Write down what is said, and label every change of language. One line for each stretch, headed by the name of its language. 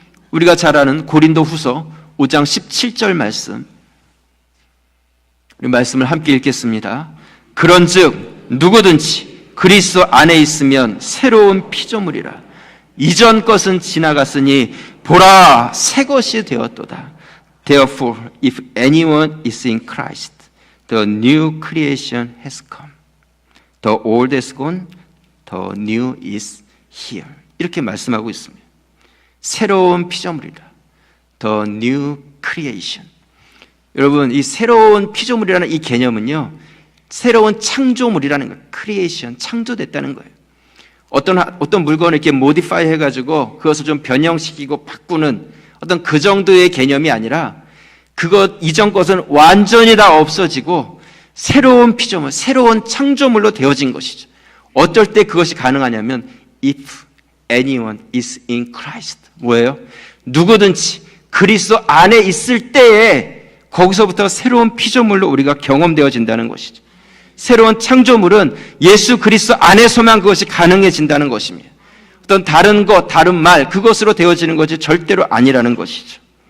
Korean: 우리가 잘 아는 고린도후서 5장 17절 말씀, 우리 말씀을 함께 읽겠습니다. 그런즉 누구든지 그리스도 안에 있으면 새로운 피조물이라. 이전 것은 지나갔으니 보라 새 것이 되었도다.
English: Therefore, if anyone is in Christ, the new creation has come. The old is gone, the new is here.
Korean: 이렇게 말씀하고 있습니다. 새로운 피조물이라.
English: The new creation.
Korean: 여러분, 이 새로운 피조물이라는 이 개념은요, 새로운 창조물이라는 거예요. 크리에이션, 창조됐다는 거예요. 어떤 물건을 이렇게 모디파이 해가지고 그것을 좀 변형시키고 바꾸는 어떤 그 정도의 개념이 아니라 그것 이전 것은 완전히 다 없어지고 새로운 피조물, 새로운 창조물로 되어진 것이죠. 어떨 때 그것이 가능하냐면
English: if anyone is in Christ.
Korean: 뭐예요? 누구든지 그리스도 안에 있을 때에 거기서부터 새로운 피조물로 우리가 경험되어진다는 것이죠. 새로운 창조물은 예수 그리스도 안에서만 그것이 가능해진다는 것입니다. 어떤 다른 것, 다른 말, 그것으로 되어지는 것이 절대로 아니라는 것이죠.